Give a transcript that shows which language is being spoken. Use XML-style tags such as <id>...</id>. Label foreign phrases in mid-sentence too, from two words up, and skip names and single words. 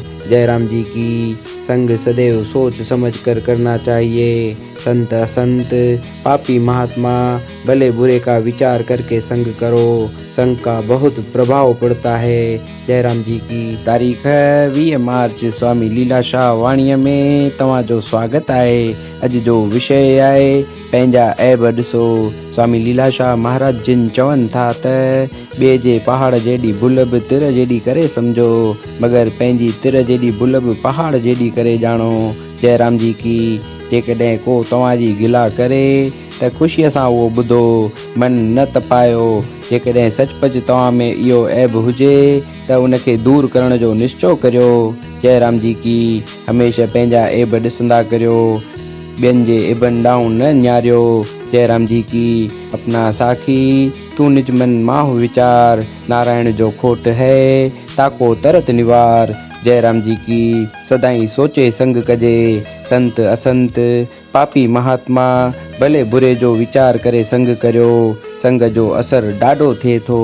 <hi>जयराम जी की संग सदैव सोच समझ कर करना चाहिए। संत असंत पापी महात्मा भले बुरे का विचार करके संग करो, संग का बहुत प्रभाव पड़ता है। जयराम जी की तारीख है 20 मार्च</hi> <sd>स्वामी लीलाशाह वाणीअ में तव्हां जो स्वागत आहे। अॼु जो विषय आहे पंहिंजा ऐब ॾिसो। स्वामी लीलाशाह महाराज जिन चवनि था त ॿिए जे पहाड़ जेॾी भुल बि तिर जेॾी करे सम्झो, मगर पंहिंजी तिर जेॾी भुल बि पहाड़ जेॾी करे ॼाणो।</sd> <hi>जयराम जी की</hi> <sd>जेकॾहिं को तव्हांजी गिला करे त ख़ुशीअ सां उहो ॿुधो, मन न तपायो। जेकॾहिं सचपच तव्हां में इहो ऐब हुजे त उनखे दूर करण जो निश्चय करियो।</sd> <hi>जयराम जी की</hi> <sd>हमेशह पंहिंजा ऐब ॾिसंदा करियो, ॿियनि जे ऐबनि ॾांहुं न निहारियो।</sd> <hi>जयराम जी की अपना साखी तू निज मन माहु विचार, नारायण जो खोट है ताको तरत निवार। जयराम जी की</hi> <sd>सदाई सोचे संग कजे। संत असंत पापी महात्मा भले बुरे जो विचार करे संग करियो, संग जो असर ॾाढो थिए थो।</sd>